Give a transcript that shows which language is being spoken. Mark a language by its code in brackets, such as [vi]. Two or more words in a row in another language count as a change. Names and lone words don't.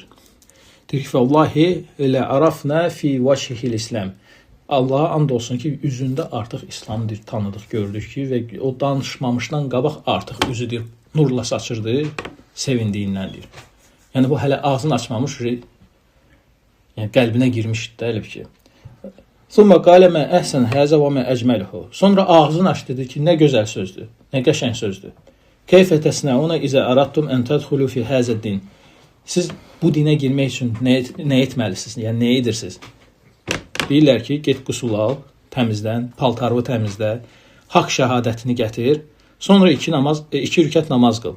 [az] Deyir ki, Vallahi elə [ar] عرفنا في وجهه الإسلام. [az] Allaha and olsun ki, üzündə artıq İslamdır, tanıdıq, gördük ki, və o danışmamışdan qabaq artıq üzüdür, nurla saçırdı, sevindiyindəndir. Yəni bu hələ ağzını açmamış, yəni qəlbinə girmişdi də elə bir ki. [ar] ثم قال ما أحسن هذا وما أجمله. [az] Sonra ağzını açdı dedi ki, nə gözəl sözdür, nə qəşəng sözdür. [ar] كيف تصنعون إذا أردتم أن تدخلوا في هذا الدين. [az] Siz bu dinə girmək üçün nə etməlisiniz? Yəni nə edirsiniz? Deyirlər ki, get qusul al, təmizlən, paltarını təmizlə, haqq şəhadətini gətir, sonra iki rükət namaz qıl.